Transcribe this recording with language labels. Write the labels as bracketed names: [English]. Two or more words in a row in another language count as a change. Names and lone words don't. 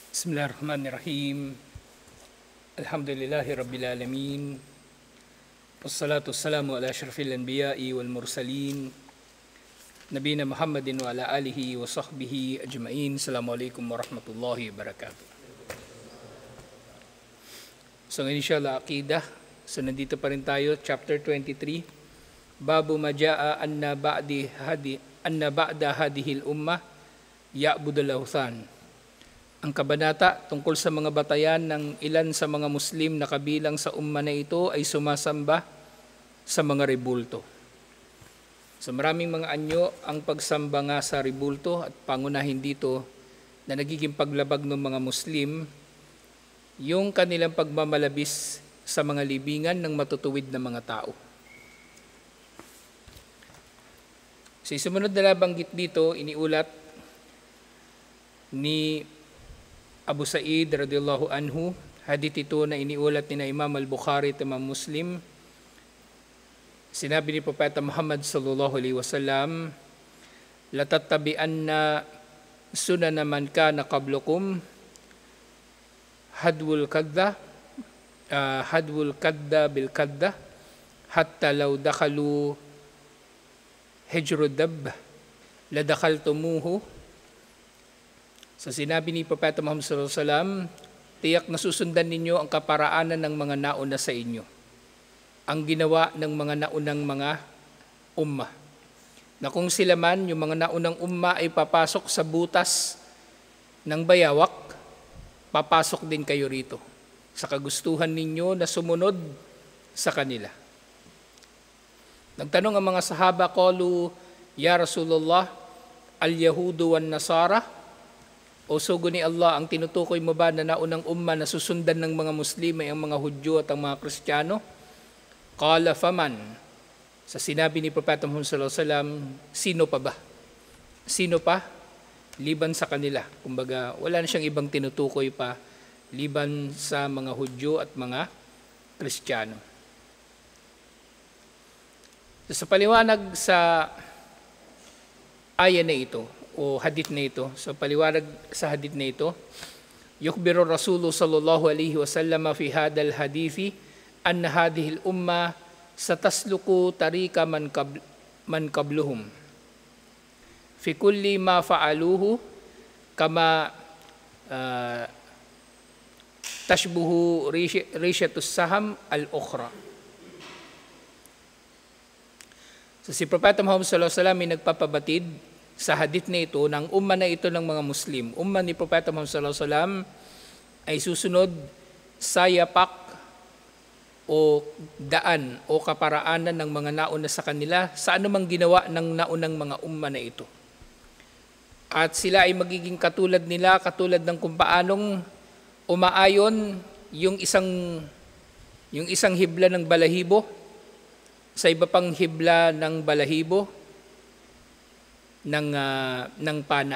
[Arabic] بسم الله الرحمن الرحيم. الحمد لله رب العالمين. والصلاة والسلام على أشرف الأنبياء والمرسلين. نبينا محمد وعلى آله وصحبه أجمعين. السلام عليكم ورحمة الله وبركاته. [Filipino] So ngayon inshallah, Aqidah. So nandito pa rin tayo, chapter 23. [Arabic] باب ما جاء أن بعض هذه الأمة يعبدون الأوثان. [Filipino] Ang kabanata tungkol sa mga batayan ng ilan sa mga Muslim na kabilang sa umma na ito ay sumasamba sa mga rebulto. So maraming mga anyo ang pagsamba nga sa rebulto at pangunahin dito na nagiging paglabag ng mga Muslim yung kanilang pagmamalabis sa mga libingan ng matutuwid na mga tao. So sumunod na nabanggit dito, iniulat ni Abu Sa'id [Arabic] رضي الله عنه, [Filipino] hadith ito na iniulat ni Imam al-Bukhari at Imam Muslim. Sinabi ni Propeta [Arabic] Muhammad صلى الله عليه وسلم, "لتتبعن سنن من كان قبلكم حذو القذة بالقذة حتى لو دخلوا جحر ضب لدخلتموه." [Filipino] So sinabi ni Propeta Muhammad [Arabic] صلى الله عليه وسلم, [Filipino] tiyak na susundan ninyo ang kaparaanan ng mga nauna sa inyo, ang ginawa ng mga naunang mga umma. Na kung sila man, yung mga naunang umma ay papasok sa butas ng bayawak, papasok din kayo rito sa kagustuhan ninyo na sumunod sa kanila. Nagtanong ang mga sahaba, [Arabic] قالوا يا رسول الله اليهود والنصارى? [Filipino] O sugo ni Allah, ang tinutukoy mo ba na naunang umma na susundan ng mga Muslim ay ang mga Hudyo at ang mga Kristiyano? [Arabic] قال فمن. [Filipino] Sa sinabi ni Propeta Muhammad [Arabic] صلى الله عليه وسلم, [Filipino] sino pa ba? Sino pa? Liban sa kanila. Kumbaga, wala na siyang ibang tinutukoy pa liban sa mga Hudyo at mga Kristiyano. Sa paliwanag sa aya na ito, o hadith na ito. So paliwanag sa hadith na ito, [Arabic] يخبر رسول الله صلى الله عليه وسلم في هذا الحديث أن هذه الأمة ستسلك طريق من قبلهم في كل ما فعلوه كما تشبه ريشة السهم الأخرى. [Filipino] So si Propeta Muhammad [Arabic] صلى الله عليه وسلم [Filipino] ay nagpapabatid sa hadith na ito, ng umma na ito ng mga Muslim, umma ni Propeta Muhammad [Arabic] صلى الله عليه وسلم [Filipino] ay susunod sa yapak o daan o kaparaanan ng mga nauna sa kanila sa anumang ginawa ng naunang mga umma na ito. At sila ay magiging katulad nila, katulad ng kung paanong umaayon yung isang hibla ng balahibo sa iba pang hibla ng balahibo ng pana.